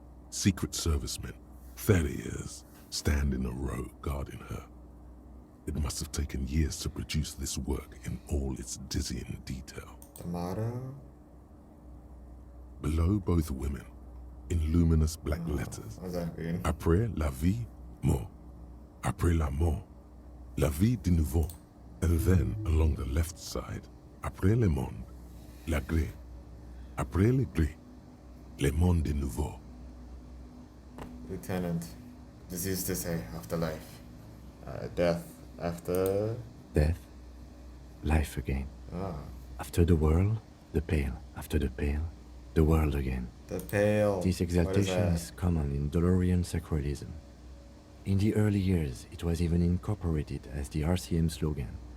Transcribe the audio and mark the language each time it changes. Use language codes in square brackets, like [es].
[en] Secret servicemen, 30 years, stand in a row guarding her. It must have taken years to produce this work in all its dizzying detail. The motto? Below both women, in luminous black letters, What does that mean? [fr] Après la vie, mort. Après la mort, la vie de nouveau. [en] And then, along the left side, [fr] après le monde, la gré. Après le gré, le monde de nouveau. [en] Lieutenant, this used to say afterlife. Death after... Death, life again. Ah. After the world, the pale. After the pale, the world again. The pale. This exaltation is common in Dolorian sacralism. In the early years, it was even incorporated as the RCM slogan.